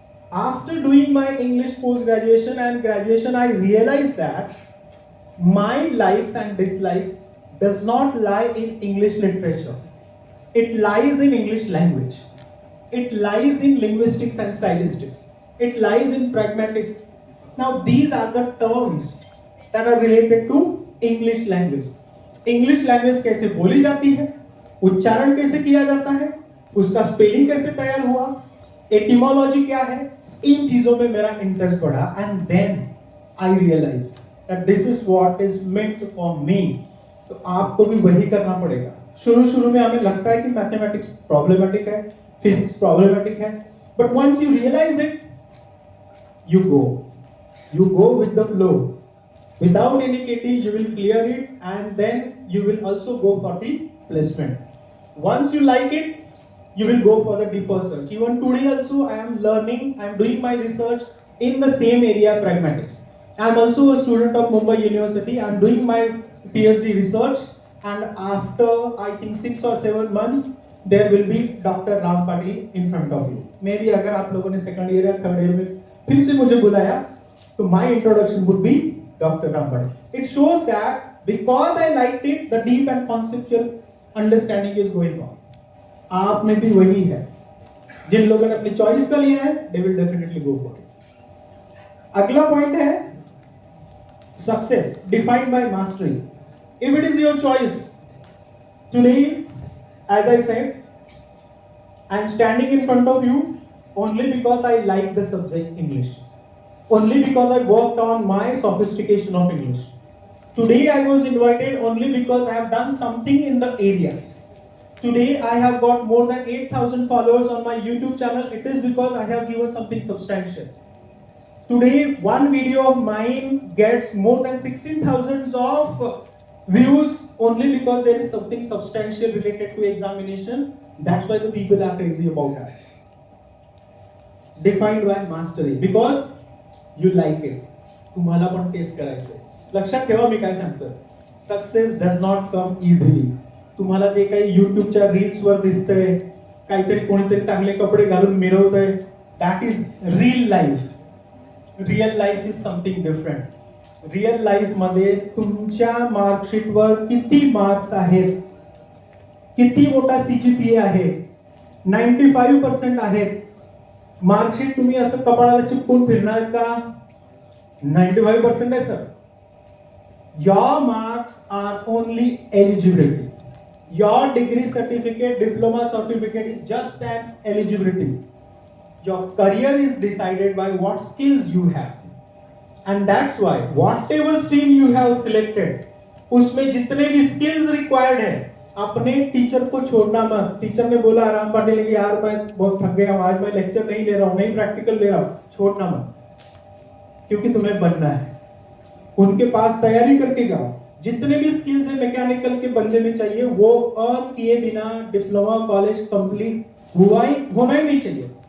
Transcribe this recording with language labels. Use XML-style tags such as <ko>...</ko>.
<en>After doing my English post-graduation and graduation, I realized that my likes and dislikes does not lie in English literature. It lies in English language. It lies in linguistics and stylistics. It lies in pragmatics. Now these are the terms that are related to English language.</en> <hi>English language कैसे बोली जाती है, उच्चारण कैसे किया जाता है, उसका स्पेलिंग कैसे तैयार हुआ, एटिमोलॉजी क्या है, इन चीजों में मेरा इंटरेस्ट बढ़ा.</hi> <en>And then I realise that this is what is meant for me.</en> <hi>तो आपको भी वही करना पड़ेगा. शुरू में हमें लगता है कि मैथमेटिक्स प्रॉब्लमेटिक है, फिजिक्स प्रॉब्लमेटिक है,</hi> <en>But once you realise it, you go with the flow. Without any KT, you will clear it, and then you will also go for the placement. Once you like it, you will go for the deeper search. Even today also I am learning, I am doing my research in the same area, pragmatics. I am also a student of Mumbai University. I am doing my PhD research, and after I think 6 or 7 months there will be Dr. Ram Patil in front of you.</en> <hi>Maybe अगर आप लोगों ने second year या third year में फिर से मुझे बुलाया, तो</hi> <en>my introduction would be</en> <hi>Dr.</hi> <en>Ram Patil. It shows that because I liked it, the deep and conceptual understanding is going on.</en> <hi>आप में भी वही है. जिन लोगों ने अपनी चॉइस का लिया है,</hi> <en>they will definitely go for it.</en> <hi>अगला पॉइंट है</hi> <en>success defined by mastery. If it is your choice, today, as I said, I am standing in front of you only because I like the subject English. Only because I worked on my sophistication of English. Today I was invited only because I have done something in the area. Today I have got more than 8,000 followers on my YouTube channel. It is because I have given something substantial. Today one video of mine gets more than 16,000 of views only because there is something substantial related to examination. That's why the people are crazy about that. Defined by mastery. Because you like it.</en> <mr>तुम्हाला पण taste करायचंय. लक्षात ठेवा मी काय सांगतोय.</mr> <en>Success does not come easily.</en> <mr>तुम्हाला जे काही युट्यूबच्या रील्स वर दिसतंय, काहीतरी कोणीतरी चांगले कपडे घालून मिरवतंय,</mr> <en>That is real life. Real life is something different.</en> <mr>Real life मध्ये तुमच्या मार्कशीटवर किती मार्क्स आहेत, किती मोठा सीजीपीए आहे, 95% आहेत. मार्कशीट तुम्ही असं कपाळाला चिपकून फिरणार का? 95% आहे sir.</mr> <en>Your marks are only eligibility. Your degree certificate, diploma certificate is just an eligibility. Your career is decided by what skills you have. And that's why whatever stream you have selected,</en> <hi>उसमें जितने भी skills required है, अपने teacher को छोड़ना मत. Teacher ने बोला राम पाटिल कि यार मैं बहुत थक गया हूँ, आज मैं लेक्चर नहीं ले रहा हूँ, नहीं प्रैक्टिकल ले रहा हूँ, छोड़ना मत, क्योंकि तुम्हें बनना है. उनके पास तैयारी करके जाओ. जितने भी स्किल्स है मैकेनिकल के बंदे में चाहिए, वो अर्न किए बिना डिप्लोमा कॉलेज कंप्लीट होना ही नहीं चाहिए.</hi>